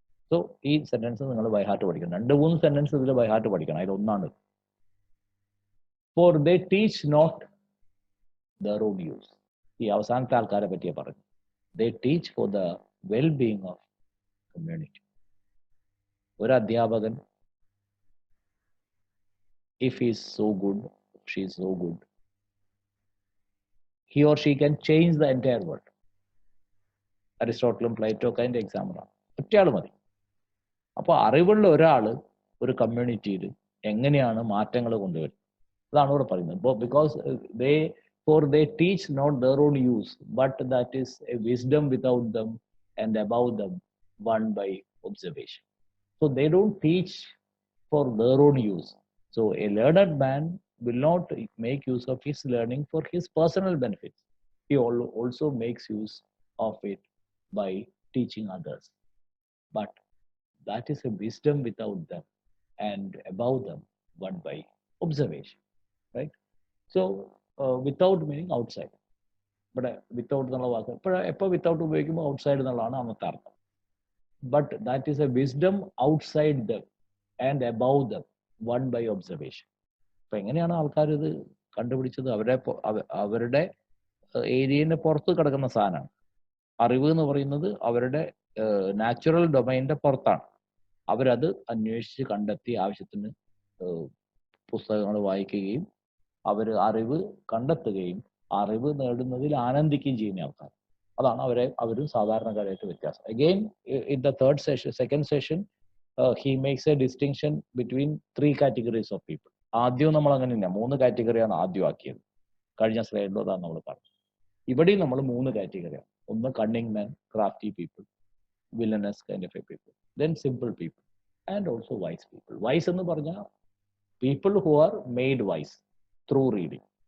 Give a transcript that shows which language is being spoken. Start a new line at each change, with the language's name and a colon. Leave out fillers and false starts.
Malayalam: So ഈ sentence നിങ്ങൾ by heart പഠിക്കണം. 2-3 സെന്റൻസ് ഇതിൽ ബൈ ഹാർട്ട് പഠിക്കണം.
English: അതിലൊന്നാണ് for they teach not their own use.
Malayalam: ഈ അവസാനത്തെ ആൾക്കാരെ പറ്റിയേ പറഞ്ഞു.
English: They teach for the well being of community.
Malayalam: ഒരു അധ്യാപകൻ,
English: if he is so good, she is so good, he or she can change the entire world.
Malayalam: അരിസ്റ്റോട്ടിലും Plato ഒക്കെ അതിൻ്റെ എക്സാമ്പിളാണ്. ഒറ്റയാൾ മതി. അപ്പോൾ അറിവുള്ള ഒരാൾ ഒരു കമ്മ്യൂണിറ്റിയിൽ എങ്ങനെയാണ് മാറ്റങ്ങൾ കൊണ്ടുവരുന്നത്, അതാണ് ഇവിടെ പറയുന്നത്.
English: Because they teach not their own use, but that is a wisdom without them and above them, won by observation. So they don't teach for their own use. So a learned man will not make use of his learning for his personal benefits. He also makes use of it by teaching others. But that is a wisdom without them and above them, won by observation. Right? So without meaning outside. But without
Malayalam: എന്നുള്ള വാക്ക് എപ്പോൾ without ഉപയോഗിക്കുമ്പോൾ outside എന്നുള്ളതാണ് അന്നത്തെ അർത്ഥം.
English: But that is a wisdom outside them and above them, won by observation.
Malayalam: അപ്പൊ എങ്ങനെയാണ് ആൾക്കാർ ഇത് കണ്ടുപിടിച്ചത്? അവരുടെ ഏരിയന്റെ പുറത്ത് കിടക്കുന്ന സാധനമാണ്. അറിവ് എന്ന് പറയുന്നത് അവരുടെ നാച്ചുറൽ ഡൊമൈനിന്റെ പുറത്താണ്. അവരത് അന്വേഷിച്ച് കണ്ടെത്തി ആവശ്യത്തിന് പുസ്തകങ്ങൾ വായിക്കുകയും അവർ അറിവ് കണ്ടെത്തുകയും അറിവ് നേടുന്നതിൽ ആനന്ദിക്കുകയും ചെയ്യുന്ന ആൾക്കാർ. അതാണ് അവർ സാധാരണക്കാരായിട്ട് വ്യത്യാസം.
English: Again in the second session he makes a distinction between 3 categories of people.
Malayalam: ആദ്യം നമ്മൾ അങ്ങനെ തന്നെ 3 കാറ്റഗറിയാണ് ആദ്യം ആക്കിയത്. കഴിഞ്ഞ സ്ലൈഡിലോ അതാണ് നമ്മൾ പറഞ്ഞത്. ഇവിടെയും നമ്മൾ 3 കാറ്റഗറിയാണ്. ഒന്ന്
English: Cunning man, crafty people, villainous kind of a people, then simple people and also wise people. Wise
Malayalam: എന്ന് പറഞ്ഞാൽ
English: People who are made wise through reading.